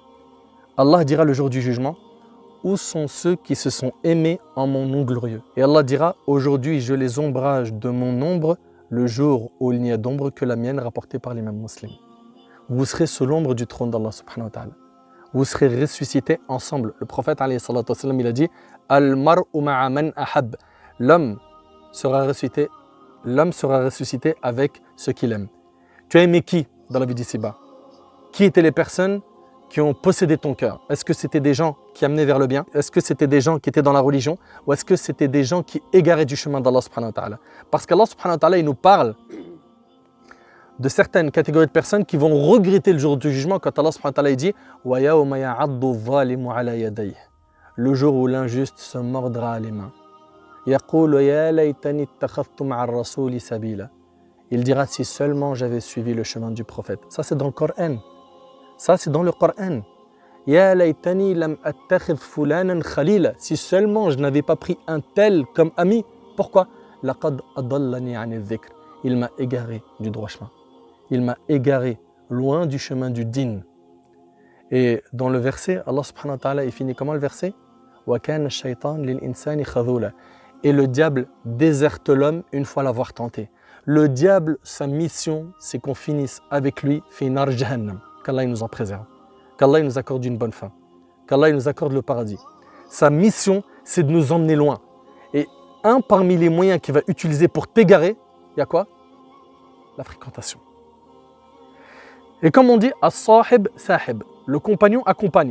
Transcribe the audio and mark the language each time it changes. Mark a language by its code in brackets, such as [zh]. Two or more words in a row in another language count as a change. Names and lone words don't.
[fr] Allah dira le jour du jugement, où sont ceux qui se sont aimés en mon nom glorieux? Et Allah dira, aujourd'hui je les ombrage de mon ombre, le jour où il n'y a d'ombre que la mienne, rapportée par l'imam muslim. Vous serez sous l'ombre du trône d'Allah [ar] سبحانه وتعالى. [fr] Vous serez ressuscités ensemble. Le prophète [ar] عليه الصلاة والسلام, [fr] il a dit, [ar] المرء مع من أحب. [fr] L'homme sera ressuscité avec ce qu'il aime. Tu as aimé qui dans la vie d'ici-bas? Qui étaient les personnes qui ont possédé ton cœur? Est-ce que c'était des gens qui amenaient vers le bien? Est-ce que c'était des gens qui étaient dans la religion? Ou est-ce que c'était des gens qui égaraient du chemin d'Allah [ar] سبحانه وتعالى? [fr] Parce qu'Allah [ar] سبحانه وتعالى, [fr] il nous parle de certaines catégories de personnes qui vont regretter le jour du jugement quand Allah [ar] سبحانه وتعالى [fr] dit [ar] ويوم يعض الظالم على يديه, [fr] le jour où l'injuste se mordra à les mains. [ar] يقول يا ليتني اتخذت مع الرسول سبيلا. [fr] Il dira si seulement j'avais suivi le chemin du prophète. Ça c'est dans le Coran. Ça c'est dans le Coran. [ar] يا ليتني لم أتخذ فلانا خليلا. [fr] Si seulement je n'avais pas pris un tel comme ami. Pourquoi? [ar] لقد أضلني عن الذكر. [fr] Il m'a égaré du droit chemin. Il m'a égaré loin du chemin du din. Et dans le verset, Allah [ar] سبحانه وتعالى, [fr] il finit comment le verset? [ar] وكان الشيطان للإنسان خذولا. [fr] Et le diable déserte l'homme une fois l'avoir tenté. Le diable, sa mission, c'est qu'on finisse avec lui [ar] في نار جهنم. [fr] Qu'Allah nous en préserve. Qu'Allah nous accorde une bonne fin. Qu'Allah nous accorde le paradis. Sa mission, c'est de nous emmener loin. Et un parmi les moyens qu'il va utiliser pour t'égarer, il y a quoi? La fréquentation. Et comme on dit, [ar] الصاحب ساحب, [fr] le compagnon accompagne.